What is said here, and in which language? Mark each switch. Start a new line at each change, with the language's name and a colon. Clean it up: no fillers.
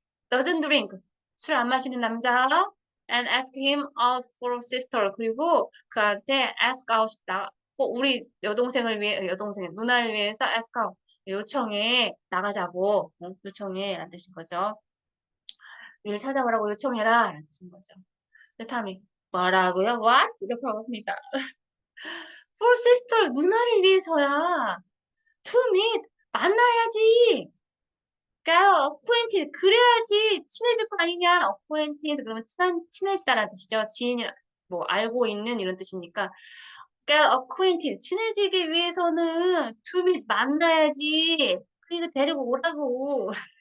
English: doesn't drink
Korean: 술 안 마시는 남자.
English: and ask him out for a sister
Korean: 그리고 그한테 ask out 우리 여동생을 위해 누나를 위해서 ask out 요청해 나가자고 요청해 라는 뜻인 거죠. 우리를 찾아오라고 요청해라 라는 뜻인 거죠. 그렇다면 뭐라고요? What? 이렇게 합니다. For sister 누나를 위해서야.
English: To meet
Korean: 만나야지.
English: get acquainted
Korean: 그래야지 친해질 거 아니냐. acquainted 그러면 친해지다라는 뜻이죠. 지인이 뭐 알고 있는 이런 뜻이니까
English: get acquainted
Korean: 친해지기 위해서는
English: to meet
Korean: 만나야지. 그러니까 데리고 오라고.